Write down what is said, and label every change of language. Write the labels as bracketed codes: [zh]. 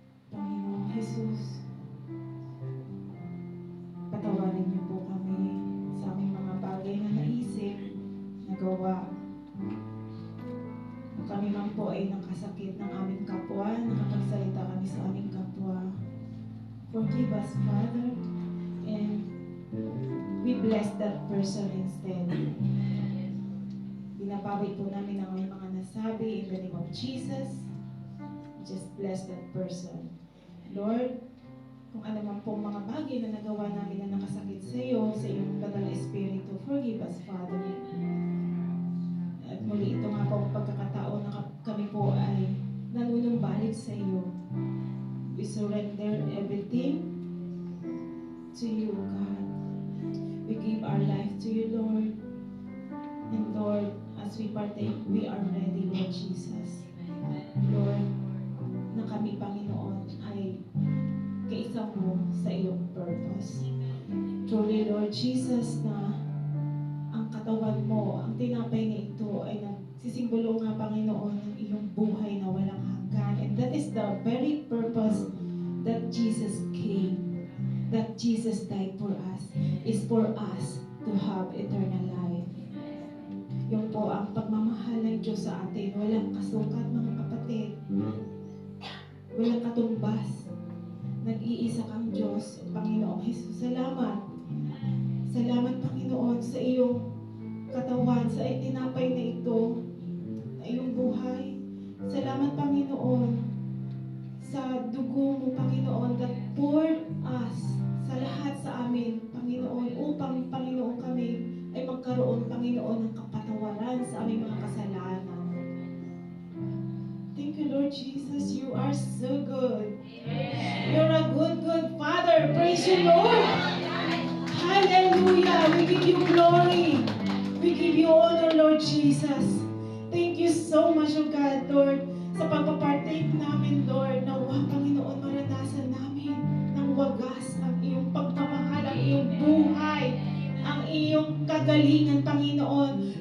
[tl] Panginoon Jesus, patawarin niyo po kami sa aming mga bagay na naisip, nagawa. Kung kami man po ay nakasakit ng aming kapwa, nakapagsalita kami sa aming kapwa. [en] Forgive us, Father, and we bless that person instead. [tl] Binabawi po namin ang aming mga nasabi [en] in the name of Jesus. Just bless that person. [tl] Lord, kung ano man pong mga bagay na nagawa namin na nakasakit sa iyo, sa iyong banal na Espiritu, [en] forgive us, Father. [tl] At muli ito nga po ang pagkakataon na kami po ay nanunumbalik sa iyo. [en] We surrender everything to you, God. We give our life to you, Lord. And Lord, as we partake, we are ready, Lord Jesus. [tl] Lord, na kami, Panginoon, ay kaisa mo sa iyong purpose. [en] Truly, Lord Jesus, [tl] na ang katawan mo, ang tinapay na ito ay nagsisimbolo nga, Panginoon, ng iyong buhay na walang hanggan. [en] And that is the very purpose that Jesus came, that Jesus died for us, is for us to have eternal life. [tl] Yung po ang pagmamahal ng Diyos sa atin, walang kasukat, mga kapatid. Walang katumbas. Nag-iisa kang Diyos, Panginoong Jesus. Salamat. Salamat, Panginoon, sa iyong katawan, sa tinapay na ito, na iyong buhay. Salamat, Panginoon, sa dugo mo, Panginoon, [en] that poured us, [tl] sa lahat sa amin, Panginoon, upang, Panginoon, kami ay magkaroon, Panginoon, ng kapatawaran sa aming mga kasalanan. [en] Thank you, Lord Jesus. You are so good. You're a good, good Father. Praise you, Lord. Hallelujah. We give you glory. We give you honor, Lord Jesus. Thank you so much, O God, Lord, [tl] sa pagpapartake namin, Lord, na Panginoon, maranasan namin ng wagas ang iyong pagmamahal, ang iyong buhay, ang iyong kagalingan, Panginoon.